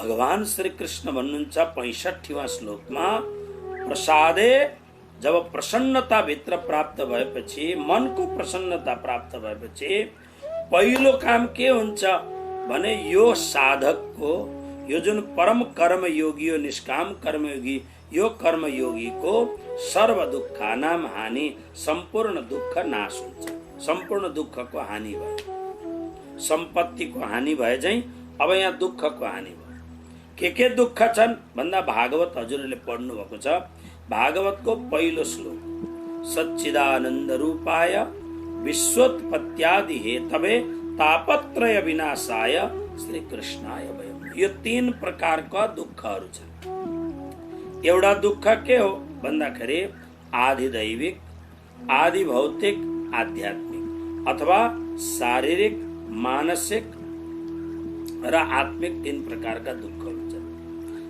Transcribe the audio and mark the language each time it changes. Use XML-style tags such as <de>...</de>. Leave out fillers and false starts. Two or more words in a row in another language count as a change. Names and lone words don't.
<ne>भगवान श्री कृष्ण भन्नुहुन्छ 65वां श्लोकमा, प्रसादे, जब प्रसन्नता भित्र प्राप्त भएपछि, मनको प्रसन्नता प्राप्त भएपछि पहिलो काम के हुन्छ भने यो साधकको, यो जुन परम कर्मयोगी हो, निष्काम कर्मयोगी, यो कर्मयोगीको</ne> <sa>सर्व दुःखानाम</sa> <ne>हानि, सम्पूर्ण दुःख नाश हुन्छ। सम्पूर्ण दुःखको हानि भयो, सम्पत्तिको हानि भए चाहिँ अब यहाँ दुःखको हानि भयो। के दुःख छन् भन्दा भागवत हजुरले पढ्नु भएको छ। भागवतको पहिलो श्लोक,</ne> <sa>सच्चिदानन्द रूपाय विश्वोत्पत्त्यादि हेतवे तापत्रय विनाशाय श्री कृष्णाय वयम्।</sa> <ne>यो 3 प्रकारका दुःखहरू छन्। एउटा दुःख के हो भन्दाखेरि आदि दैविक, आदि भौतिक, आध्यात्मिक, अथवा शारीरिक, मानसिक र आत्मिक 3 प्रकारका दुःख हुन्छन्।</ne>